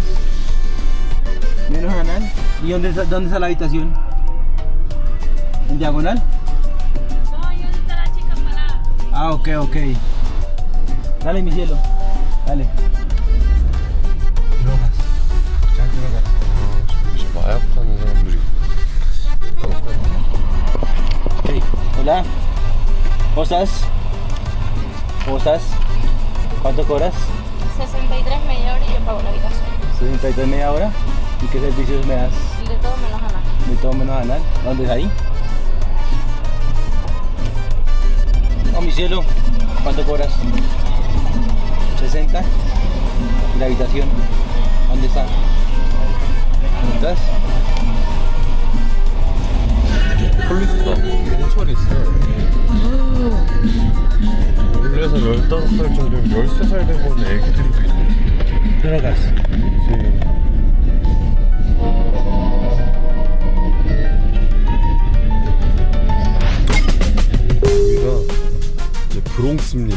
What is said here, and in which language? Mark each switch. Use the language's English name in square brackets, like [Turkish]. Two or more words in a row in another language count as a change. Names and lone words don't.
[Spanish] Menos anal. ¿Y dónde está la habitación? ¿En diagonal? No, ahí donde está la chica parada. Ah, ok. Dale, mi cielo. Dale. Drogas. drogas. [Korean] 이제 마약 파는 사람들이. [Spanish] Hey, hola. ¿Cómo estás? ¿Cuánto cobras? 63 media hora y yo pago la habitación. 63 media hora. ¿Y qué servicios me das? De todo menos anal. De todo menos anal. ¿Dónde es ahí? Oh, mi cielo. ¿Cuánto cobras? 60. ¿Y la habitación? ¿Dónde está? ¿Dónde estás? [Korean] 폴리스다. 경찰이 있어요. 원래서 15살 정도면 13살 되고 있는 애기들도 있네. [Spanish] Drogas. [Korean] 여기가 이제 브롱스입니다.